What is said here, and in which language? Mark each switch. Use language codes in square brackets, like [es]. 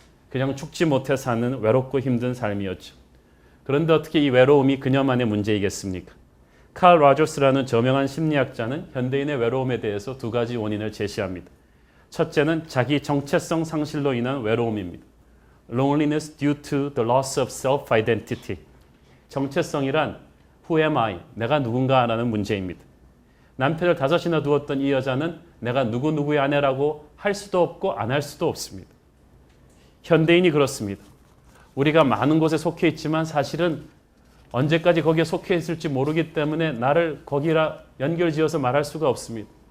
[ko] 그냥 죽지 못해 사는 외롭고 힘든 삶이었죠. 그런데 어떻게 이 외로움이 그녀만의 문제이겠습니까? 칼 라저스라는 저명한 심리학자는 현대인의 외로움에 대해서 2가지 원인을 제시합니다. 첫째는 자기 정체성 상실로 인한 외로움입니다. [en] Loneliness due to the loss of self-identity. [ko] 정체성이란 [en] Who am I? [ko] 내가 누군가라는 문제입니다. 남편을 5이나 두었던 이 여자는 내가 누구누구의 아내라고 할 수도 없고 안 할 수도 없습니다. 현대인이 그렇습니다. 우리가 많은 곳에 속해 있지만 사실은 언제까지 거기에 속해 있을지 모르기 때문에 나를 거기라 연결지어서 말할 수가 없습니다.